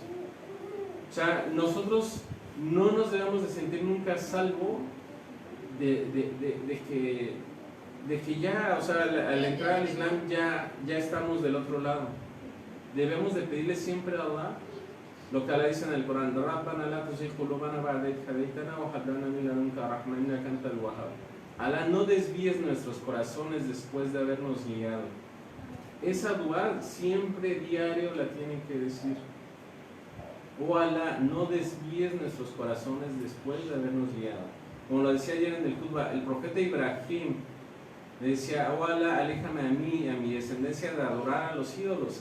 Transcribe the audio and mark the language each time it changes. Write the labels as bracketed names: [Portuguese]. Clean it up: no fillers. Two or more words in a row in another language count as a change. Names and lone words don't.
[Spanish] O sea, nosotros no nos debemos de sentir nunca salvo de que ya, o sea, al entrar al Islam ya estamos del otro lado. Debemos de pedirle siempre a Allah lo que Allah dice en el Corán: [Arabic] ربنا لا تزغ قلوبنا بعد إذ هديتنا وهب لنا من لدنك رحمة إنك أنت الوهاب. [Spanish] Allah, no desvíes nuestros corazones después de habernos guiado. Esa dua siempre diario la tienen que decir. Oh Allah, no desvíes nuestros corazones después de habernos guiado. Como lo decía ayer en el khutbah, el profeta Ibrahim le decía: oh Allah, aléjame a mí y a mi descendencia de adorar a los ídolos.